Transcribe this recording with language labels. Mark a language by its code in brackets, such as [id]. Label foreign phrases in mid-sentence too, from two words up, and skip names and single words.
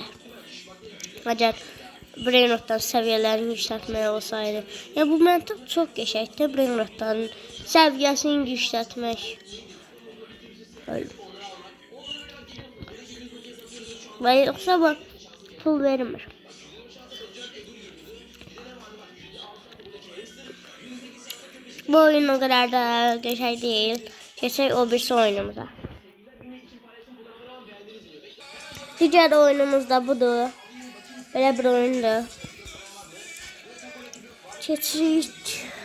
[az] Əgər [en] brain rotların [az] səviyyələrini yükseltmək olsaydı. Ya bu məntiq çox qəşəngdir, [en] brain rotların [az] səviyyəsini yükseltmək. Və yoxsa bu pul vermir. [tr] Bu oyun o kadar da geçer değil. Geçer o birisi oyunumuza. Diğer oyunumuz da budur. Böyle bir oyundu. [az] Geçirik.